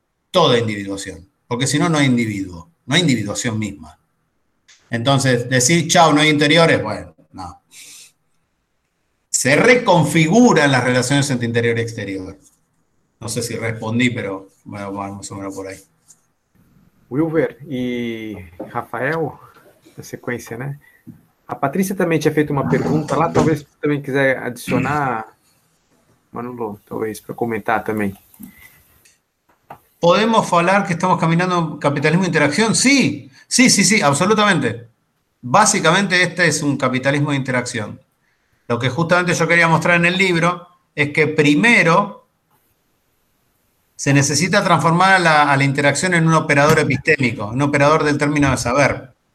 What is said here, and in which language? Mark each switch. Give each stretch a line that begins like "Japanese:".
Spanish: Toda individuación, porque si no, no hay individuo, no hay individuación misma. Entonces, decir chao, no hay interiores, bueno, no. Se reconfiguran las relaciones entre interior y exterior. No sé si respondí, pero bueno, vamos a ver por ahí.
Portuguese: Wilver e Rafael, na sequência, né? A Patrícia também tinha feito uma pergunta lá, talvez também quiser adicionar, Manolo, talvez para comentar também.
Spanish: ¿Podemos hablar que estamos caminando capitalismo e interacción? Sí, absolutamente. Básicamente este es un capitalismo de interacción. Lo que justamente yo quería mostrar en el libro es que primero se necesita transformar a la interacción en un operador epistémico, un operador del término de saber.